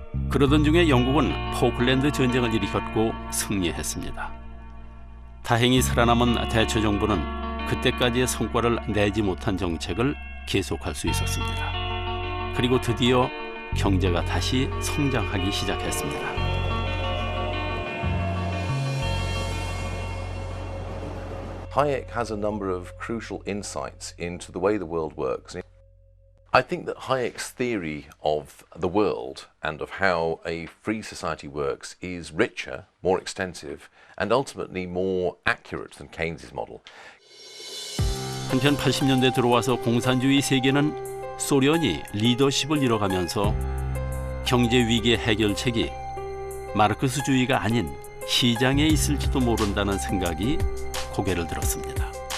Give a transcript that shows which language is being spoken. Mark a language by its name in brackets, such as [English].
[Korean] 그러던 중에 영국은 포클랜드 전쟁을 일으켰고 승리했습니다. 다행히 살아남은 대처 정부는 그때까지의 성과를 내지 못한 정책을 계속할 수 있었습니다. 그리고 드디어 경제가 다시 성장하기 시작했습니다. [English] Hayek has a number of crucial insights into the way the world works. I think that Hayek's theory of the world and of how a free society works is richer, more extensive, and ultimately more accurate than Keynes's model. [Korean] 한편 80년대 들어와서 공산주의 세계는 소련이 리더십을 잃어가면서 경제 위기의 해결책이 마르크스주의가 아닌 시장에 있을지도 모른다는 생각이 고개를 들었습니다.